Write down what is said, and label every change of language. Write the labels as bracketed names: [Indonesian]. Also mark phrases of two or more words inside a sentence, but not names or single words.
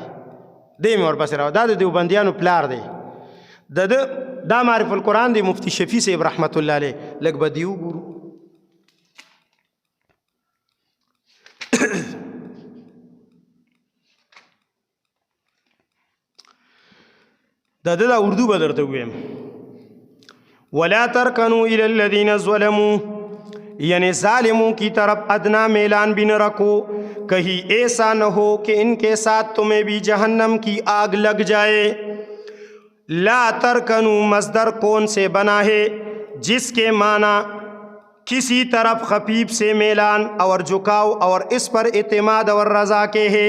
[Pashto] دی مې ورپسې راو دا د دیوبندیانو پلار دی. دا معرف القرآن دی مفتی شفیع صاحب [Arabic] رحمت الله علیه. [Pashto] لږ به دی وګورو. دا اردو به درته ویم. [Arabic] ولا ترکنوا الى الذین ظلموا [Urdu] یعنی ظالموں کی طرف ادنا میلان بھی نہ رکھو، کہیں ایسا نہ ہو کہ ان کے ساتھ تمہیں بھی جہنم کی آگ لگ جائے. [Arabic] لا ترکنوا [Urdu] مصدر کون سے بنا ہے جس کے معنی کسی طرف خفیف سے میلان اور جھکاؤ اور اس پر اعتماد اور رضا کے ہے.